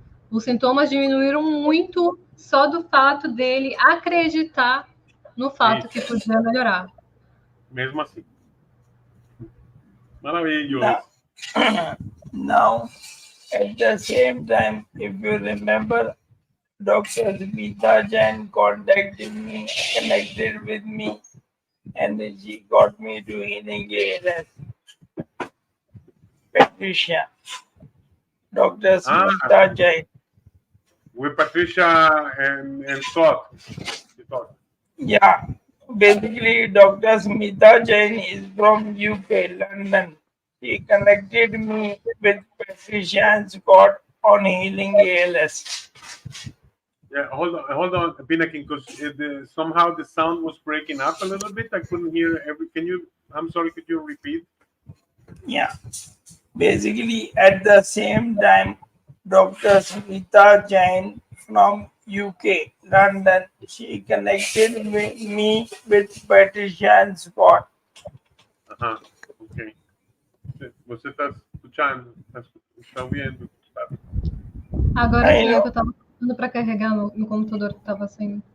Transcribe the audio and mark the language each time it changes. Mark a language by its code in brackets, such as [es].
[pt] Os sintomas diminuíram muito só do fato dele acreditar no fato que podia melhorar. Mesmo assim. Maravilhoso. [en] Now, at the same time, if you remember, Dr. Smita Jain connected with me, and then she got me to healing ALS. Patricia. Dr. Smita Jain. With Patricia and Scott. Yeah. Basically, Dr. Smita Jain is from UK, London. She connected me with Patricia and Scott on healing ALS. Yeah, hold on, Pinakin, because somehow the sound was breaking up a little bit. I couldn't hear I'm sorry, could you repeat? Yeah. Basically, at the same time, Dr. Smita Jain from UK, London, she connected me with Patricia and Scott. [pt] Ajá, ok. Você está escuchando, está ouvindo. Agora sim, eu estava falando para carregar no computador que estava sem.